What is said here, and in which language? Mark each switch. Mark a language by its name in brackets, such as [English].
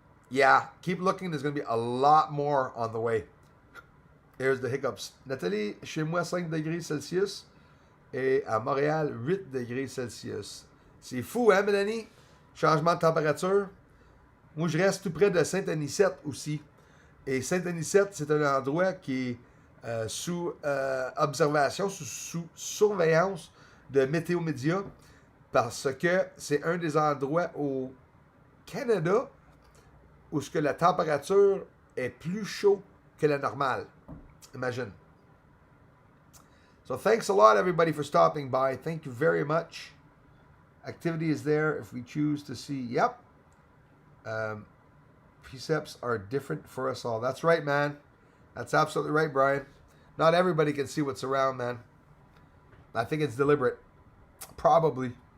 [English] Yeah, keep looking. There's going to be a lot more on the way. Here's the hiccups. [French] Nathalie, chez moi 5 degrés Celsius et à Montréal 8 degrés Celsius. C'est fou, hein, Mélanie? Changement de température. Moi, je reste tout près de Saint-Anicette aussi. Et Saint-Anicette, c'est un endroit qui est sous observation, sous surveillance de Météo Média, parce que c'est un des endroits au Canada où ce que la température est plus chaud que la normale. Imagine. [English] So thanks a lot, everybody, for stopping by. Thank you very much. Activity is there if we choose to see. Yep. Precepts are different for us all. That's right, man. That's absolutely right, Brian. Not everybody can see what's around, man. I think it's deliberate. Probably.